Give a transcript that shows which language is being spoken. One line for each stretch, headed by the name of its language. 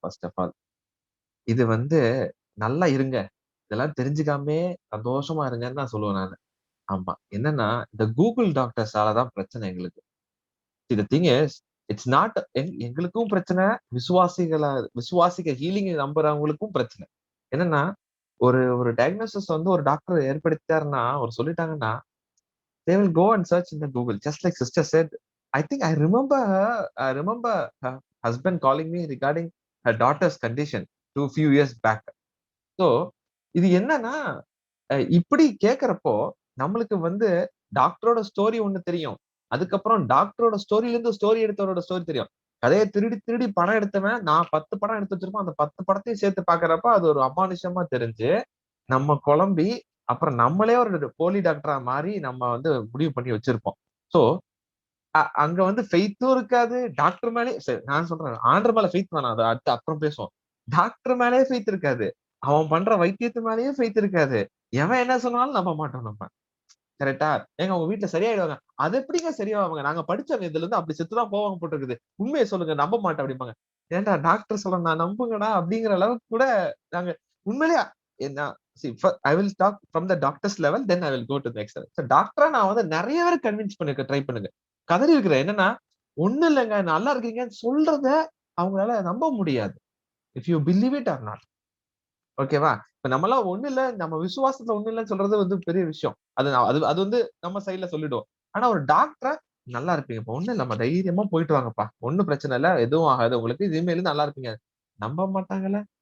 Tamil: First of all இது வந்து நல்லா இருங்க, இதெல்லாம் தெரிஞ்சுக்காமே சந்தோஷமா இருங்கன்னு நான் சொல்லுவேன் நான். ஆமா, என்னன்னா இந்த கூகுள் டாக்டர்ஸால தான் பிரச்சனை எங்களுக்கு.
English: the thing is it's not
Tamil: எங்களுக்கும் பிரச்சனை, விசுவாசிக்க ஹீலிங் நம்புறவங்களுக்கும் பிரச்சனை. என்னன்னா ஒரு ஒரு டயக்னோசிஸ் வந்து ஒரு டாக்டர் ஏற்படுத்தாருன்னா ஒரு சொல்லிட்டாங்கன்னா
English: they will go and search in the Google, just like sister said. I think I remember her husband calling me regarding her daughter's condition few years back.
Tamil: So இது என்னன்னா இப்படி கேக்குறப்போ நம்மளுக்கு வந்து டாக்டரோட ஸ்டோரி ஒண்ணு தெரியும், அதுக்கப்புறம் டாக்டரோட ஸ்டோரியில இருந்து ஸ்டோரி எடுத்தவரோட ஸ்டோரி தெரியும். கதையை திருடி படம் எடுத்தவன் நான் 10 படம் எடுத்து வச்சிருப்போம், அந்த 10 படத்தையும் சேர்த்து பாக்குறப்ப அது ஒரு அமானுஷமா தெரிஞ்சு நம்ம குழம்பி அப்புறம் நம்மளே ஒரு போலி டாக்டரா மாறி நம்ம வந்து முடிவு பண்ணி வச்சிருப்போம். சோ அங்க வந்து ஃபெய்த்தும் இருக்காது டாக்டர் மேலே. நான் சொல்றேன் ஆண்டர் மேல ஃபெய்த் வேணாம், அதை அடுத்து அப்புறம் பேசுவோம். டாக்டர் மேலே ஃபெய்த் இருக்காது, அவன் பண்ற வைத்தியத்து மேலேயும் ஃபெய்த் இருக்காது. எவன் என்ன சொன்னாலும் நம்ப மாட்டோம் நம்ம. கரெக்டா? ஏங்க உங்க வீட்டுல சரியாயிடுவாங்க. அது எப்படிங்க சரியாவாங்க? நாங்க படிச்சவங்க இதுல இருந்து அப்படி செத்துதான் போவாங்க போட்டுருக்குது, உண்மையை சொல்லுங்க நம்ப மாட்டேன் அப்படிம்பாங்க. ஏன்டா டாக்டர் சொல்ல நான் நம்புங்கடா அப்படிங்கிற அளவுக்கு கூட நாங்க உண்மையிலேயே என்ன.
English: I will talk from the doctor's level, then I will go to the next level. So
Tamil: டாக்டரா நான் வந்து நிறைய பேர் கன்வின்ஸ் பண்ணிருக்க ட்ரை பண்ணுங்க. கதறி இருக்கிறேன் என்னன்னா ஒண்ணு இல்லைங்க நல்லா இருக்கீங்கன்னு சொல்றத அவங்களால நம்ப முடியாது.
English: If you believe it or not.
Tamil: ஓகேவா? இப்ப நம்மளாம் ஒண்ணு இல்ல, நம்ம விசுவாசத்துல ஒண்ணு இல்லைன்னு சொல்றது வந்து பெரிய விஷயம். அது வந்து நம்ம சைட்ல சொல்லிடுவோம். ஆனா ஒரு டாக்டரா நல்லா இருப்பீங்கப்பா, ஒண்ணு இல்ல, நம்ம தைரியமா போயிட்டு வாங்கப்பா, ஒண்ணும் பிரச்சனை இல்ல, எதுவும் ஆகாது உங்களுக்கு, இனிமேல நல்லா இருப்பீங்க. நம்ப மாட்டாங்கல்ல.